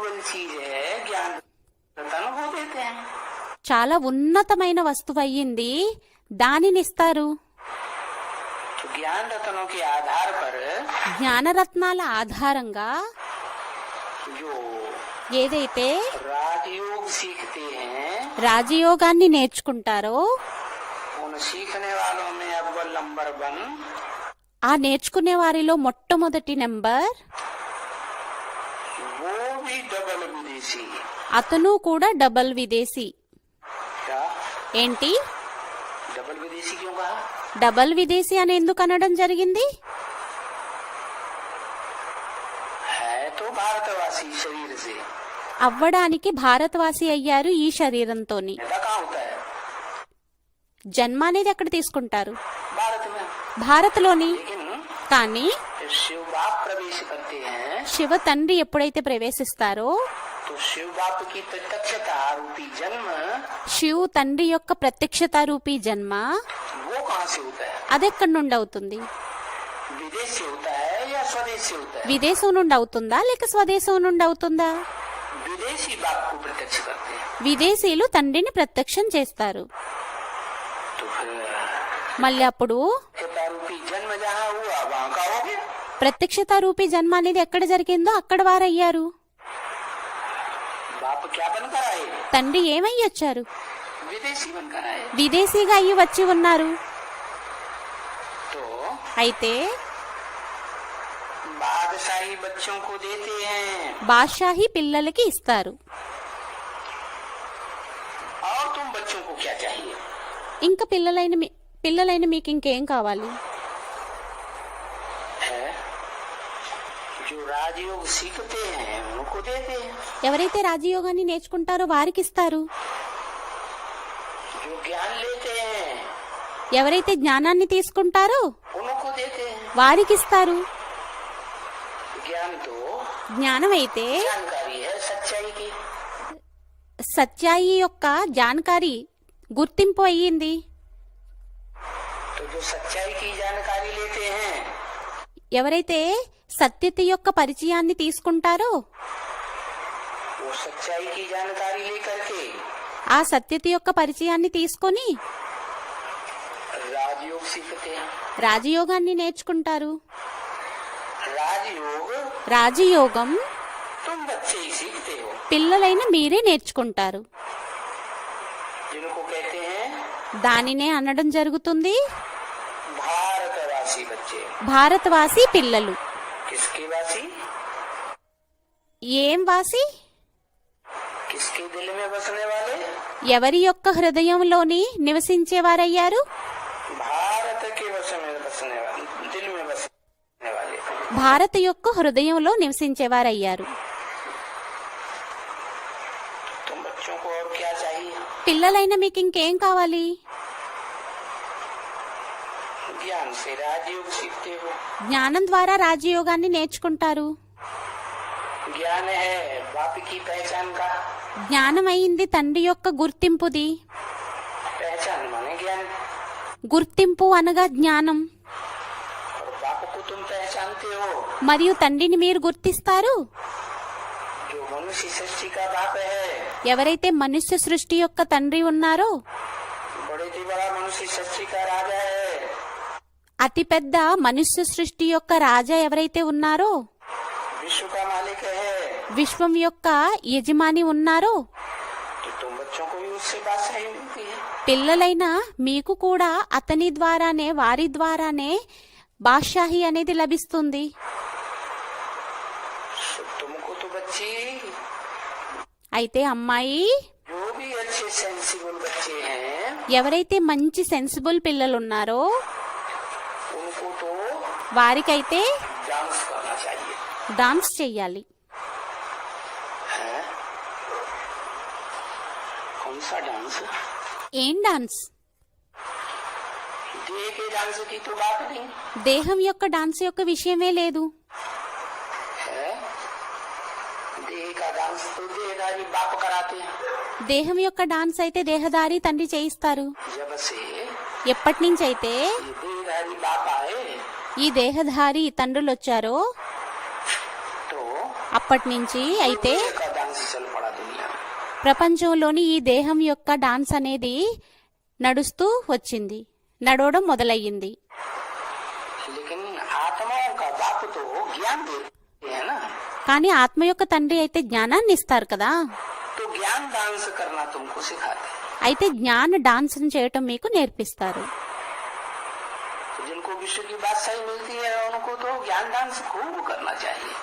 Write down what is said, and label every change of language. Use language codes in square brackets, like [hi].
[hi] चीज है ज्ञान रतन वो देते हैं। [te] చాలా ఉన్నతమైన వస్తువు అయ్యింది, దానిని ఇస్తారు. [hi] तो ज्ञान रत्नों के आधार पर [te] జ్ఞానరత్నాల ఆధారంగా [hi] जो [te] ఏదైతే [hi] राजयोग सीखते हैं [te] రాజయోగాన్ని నేర్చుకుంటారో [hi] उन सीखने वालों में अव्वल नंबर 1 [te] ఆ నేర్చుకునే వారిలో మొట్టమొదటి నెంబర్ [hi] वो भी डबल विदेशी। [te] అతను కూడా డబల్ విదేశీ. [hi] क्या [te] ఏంటి [hi] डबल विदेशी क्यों कहा? [te] డబల్ విదేశీ అని ఎందుకు అనడం జరిగింది? [hi] है तो भारतवासी शरीर से, [te] అవ్వడానికి భారతవాసి అయ్యారు ఈ శరీరంతోని. [hi] ऐसा कहाँ होता है? [te] జన్మ అనేది ఎక్కడ తీసుకుంటారు? [hi] भारत में। [te] భారత్లోని. [hi] लेकिन [te] కానీ [hi] जब शिव बाप प्रवेश करते हैं [te] శివ తండ్రి ఎప్పుడైతే ప్రవేశిస్తారో [hi] तो शिव बाप की प्रत्यक्षता रूपी जन्म [te] శివ్ తండ్రి యొక్క ప్రత్యక్షత రూపీ జన్మ [hi] वो कहाँ से होता है? [te] అదెక్కడి నుండి అవుతుంది? [hi] विदेश से होता है या स्वदेश से होता है? [te] విదేశం నుండి అవుతుందా లేక స్వదేశం నుండి అవుతుందా? [hi] विदेशी बाप को प्रत्यक्ष करते हैं। [te] విదేశీయులు తండ్రిని ప్రత్యక్షం చేస్తారు. [hi] तो फिर [te] మళ్ళీ అప్పుడు [hi] प्रत्यक्षता रूपी जन्म जहाँ हुआ वहाँ का हो गया। [te] ప్రత్యక్షత రూపీ జన్మ అనేది ఎక్కడ జరిగిందో అక్కడ వారయ్యారు. [hi] बाप क्या बनकर आए? [te] తండ్రి ఏమై వచ్చారు? [hi] विदेशी बनकर आए। [te] విదేశీగా అయ్యి వచ్చి ఉన్నారు. [hi] तो [te] అయితే [hi] बादशाही बच्चों को देते हैं [te] బాద్షాహి పిల్లలకి ఇస్తారు. [hi] और तुम बच्चों को क्या चाहिए? [te] ఇంకా పిల్లలైన మీకు ఇంకేం కావాలి? [hi] है जो राजयोग सीखते हैं उनको देते हैं, [te] ఎవరైతే రాజయోగాన్ని నేర్చుకుంటారో వారికి ఇస్తారు. [hi] जो ज्ञान लेते हैं [te] ఎవరైతే జ్ఞానాన్ని తీసుకుంటారో [hi] उनको देते हैं। [te] వారికి ఇస్తారు. [hi] ज्ञान तो [te] జ్ఞానం అయితే [hi] जानकारी है सच्चाई की, [te] సత్యాయి యొక్క జానకారి గుర్తింపు అయ్యింది. [hi] तो जो सच्चाई की जानकारी लेते हैं [te] ఎవరైతే సత్యత యొక్క పరిచయాన్ని తీసుకుంటారో [hi] वो सच्चाई की जानकारी लेकर के [te] ఆ సత్యత యొక్క పరిచయాన్ని తీసుకొని [hi] राजयोग सीखते हैं। [te] రాజయోగాన్ని నేర్చుకుంటారు. [hi] राजयोग [te] రాజయోగం [hi] तुम बच्चे ही सीखते हो, [te] పిల్లలైన మీరే నేర్చుకుంటారు. [hi] जिनको कहते हैं [te] దానినే అనడం జరుగుతుంది [hi] भारतवासी बच्चे। [te] భారతవాసి పిల్లలు. [hi] किसके वासी? [te] ఏం వాసి? [hi] किसके दिल में बसने वाले? [te] ఎవరి యొక్క హృదయంలోని నివసించేవారయ్యారు? [hi] भारत के वश में बसने वाले, दिल में बसने वाले। [te] భారత యొక్క హృదయంలో నివసించేవారయ్యారు. [hi] तुम बच्चों को और क्या चाहिए? [te] పిల్లలైన మీకు ఇంకేం కావాలి? [hi] ज्ञान से राजयोग सीखते हो। [te] జ్ఞానం ద్వారా రాజయోగాన్ని నేర్చుకుంటారు. [hi] ज्ञान है बाप की पहचान का, [te] జ్ఞానం అయింది తండ్రి యొక్క గుర్తింపుది. [hi] पहचान माने ज्ञान, [te] గుర్తింపు అనగా జ్ఞానం. [hi] और बाप को तुम पहचानते हो [te] మరియు తండ్రిని మీరు గుర్తిస్తారు. [hi] जो मनुष्य सृष्टि का बाप है, [te] ఎవరైతే మనుష్య సృష్టి యొక్క తండ్రి ఉన్నారో [hi] बड़े से बड़ा मनुष्य सृष्टि का राजा है, [te] అతిపెద్ద మనుష్య సృష్టి యొక్క రాజా ఎవరైతే ఉన్నారో [hi] विश्व का मालिक है, [te] విశ్వం యొక్క యజమాని ఉన్నారో [hi] तो तुम बच्चों को भी उससे बादशाही मिलती है। [te] పిల్లలైన మీకు కూడా అతని ద్వారానే వారి ద్వారానే బాద్షాహి అనేది లభిస్తుంది. [hi] तो तुमको तो बच्चे [te] అయితే అమ్మాయి [hi] जो भी अच्छे सेंसिबल बच्चे हैं [te] ఎవరైతే మంచి సెన్సిబుల్ పిల్లలు ఉన్నారో [hi] उनको तो [te] వారికైతే [hi] डांस करना चाहिए। [te] డాన్స్ చెయ్యాలి. [hi] है कौन सा डांस? [te] ఏం డాన్స్? [hi] देह के डांस की तो बात नहीं [te] దేహం యొక్క డాన్స్ యొక్క విషయమే లేదు. [hi] है, देह का डांस तो देहधारी बाप कराते हैं। [te] దేహం యొక్క డాన్స్ అయితే దేహదారి తండ్రి చేయిస్తారు. [hi] जब से [te] ఎప్పటి నుంచి అయితే [hi] ये देहधारी बाप आए [te] ఈ దేహధారి తండ్రులు వచ్చారో [hi] तो [te] అప్పటి నుంచి అయితే [hi] देह का डांस [te] ప్రపంచంలోని ఈ దేహం యొక్క డాన్స్ అనేది నడుస్తూ వచ్చింది, నడవడం మొదలయ్యింది. [hi] लेकिन आत्माओं का बाप तो ज्ञान देते हैं ना, [te] కానీ ఆత్మ యొక్క తండ్రి అయితే జ్ఞానాన్ని ఇస్తారు కదా. [hi] तो ज्ञान डांस करना तुमको सिखाते हैं। [te] అయితే జ్ఞాన డాన్స్ చేయటం మీకు నేర్పిస్తారు. [hi] तो जिनको विश्व की बात सही मिलती है उनको तो ज्ञान डांस खूब करना चाहिए।